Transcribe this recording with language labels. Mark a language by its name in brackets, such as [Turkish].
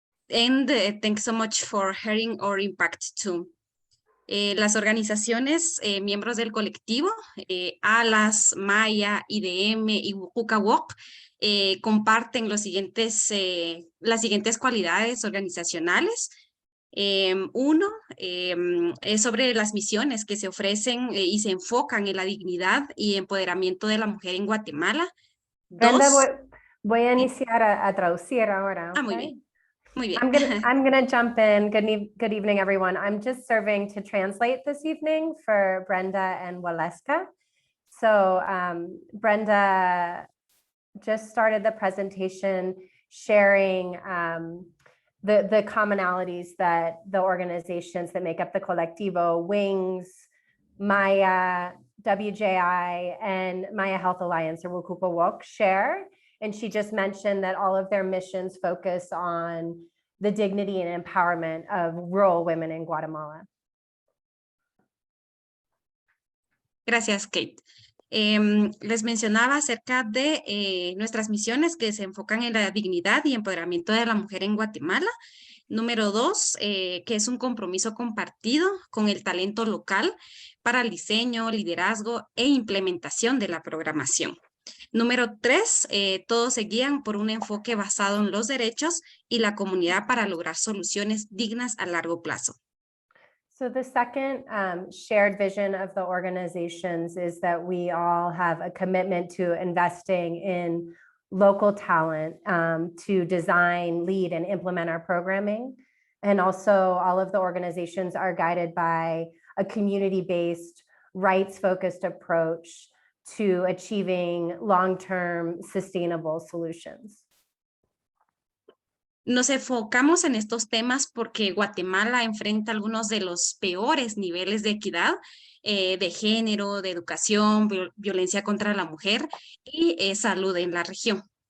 [English] And thanks so much for hearing our impact too. [Spanish] Las organizaciones miembros del colectivo, ALAS, Maya, IDM y Wukuka-Wok, comparten las siguientes cualidades organizacionales. Uno, es sobre las misiones que se ofrecen y se enfocan en la dignidad y empoderamiento de la mujer en Guatemala. Brenda, Dos, voy a iniciar a traducir ahora. muy bien. Muy bien. [English] I'm gonna jump in. Good evening, everyone. I'm just serving to translate this evening for Brenda and Waleska. So Brenda just started the presentation sharing the commonalities that the organizations that make up the Colectivo, Wings, Maya, WJI, and Maya Health Alliance, or Wukuka-Wok, share. And she just mentioned that all of their missions focus on the dignity and empowerment of rural women in Guatemala. [Spanish] Gracias, Kate. Les mencionaba acerca de nuestras misiones que se enfocan en la dignidad y empoderamiento de la mujer en Guatemala. Número 2, que es un compromiso compartido con el talento local para el diseño, liderazgo e implementación de la programación. Número 3, todos se guían por un enfoque basado en los derechos y la comunidad para lograr soluciones dignas a largo plazo. [English] So the second shared vision of the organizations is that we all have a commitment to investing in local talent to design, lead, and implement our programming. And also all of the organizations are guided by a community-based, rights-focused approach to achieving long-term sustainable solutions. [Spanish] Nos enfocamos en estos temas porque Guatemala enfrenta algunos de los peores niveles de equidad de género, de educación, violencia contra la mujer y salud en la región.